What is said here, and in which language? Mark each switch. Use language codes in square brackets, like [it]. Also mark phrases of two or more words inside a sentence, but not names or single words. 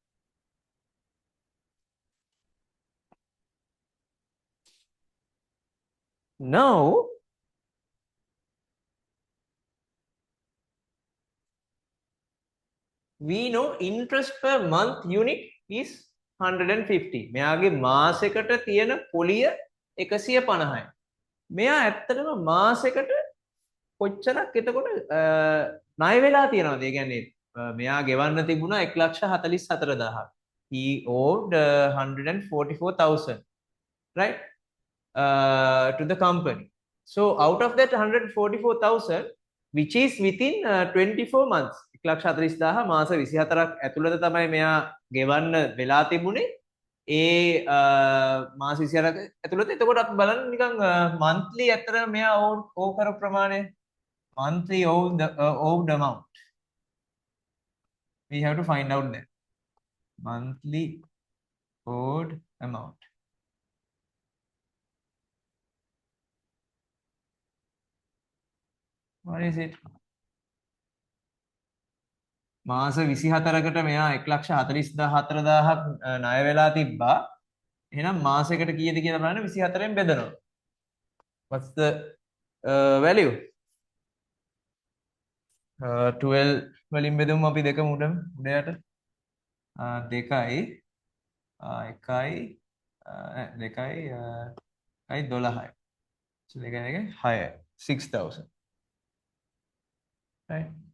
[en] Now we know interest per month unit is 150. [si] මෙයාගේ මාසයකට තියෙන පොලිය 150යි. මෙයා ඇත්තටම මාසයකට කොච්චරක් එතකොට ණය වෙලා තියෙනවද? ඒ කියන්නේ මෙයා ගෙවන්න තිබුණා 1,44,000. [en] He owed 144,000, right? To the company. So out of that 144,000, which is within 24 months, 1,40,000 [si] මාස 24ක් ඇතුළත තමයි මෙයා ගෙවන්න වෙලා තිබුණේ. ඒ මාස 24ක ඇතුළත. එතකොට අපි බලන්න නිකන් monthly ඇත්තට මෙයා owe කරපු ප්‍රමාණය, [en] monthly owed amount. We have to find out that monthly owed amount. What is it? [si] මාස 24කට මෙයා 1,44,000ක් ණය වෙලා තිබ්බා. එහෙනම් මාසයකට කීයද කියලා බලන්න 24න් බෙදනවා. [en] What's the value? [si] 12 වලින් බෙදුම් අපි දෙකම උඩට 2යි 1යි 12යි. So දෙකයි 6යි 6,000. Right?